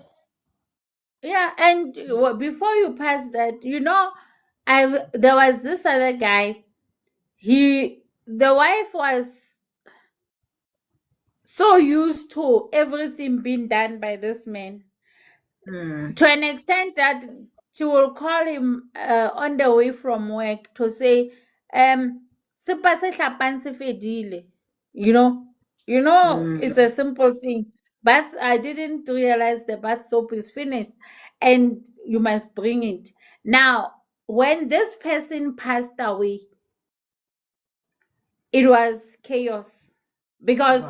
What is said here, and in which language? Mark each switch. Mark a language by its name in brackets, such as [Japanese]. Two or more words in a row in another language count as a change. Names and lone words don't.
[English] yeah, and before you pass that, I there was this other guy. The wife was so used to everything being done by this man, Hmm. to an extent that she will call him on the way from work to say, [Southern Sotho] "Sepa se hlapang se fedile." [English] You know, Hmm. it's a simple thing. But I didn't realize the bath soap is finished, and you must bring it. Now, when this person passed away, it was chaos because